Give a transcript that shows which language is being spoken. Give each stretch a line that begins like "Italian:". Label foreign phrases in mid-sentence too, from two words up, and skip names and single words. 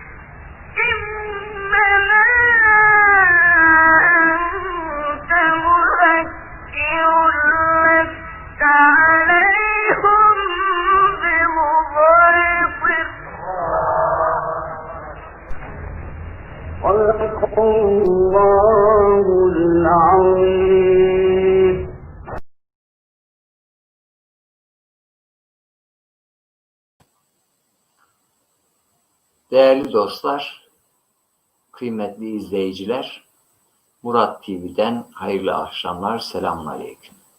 Arabic: إنما أنت مذكر لست عليهم بمسيطر صدق الله العظيم.
Turkish: Değerli dostlar, kıymetli izleyiciler, Murat TV'den hayırlı akşamlar, selamünaleyküm.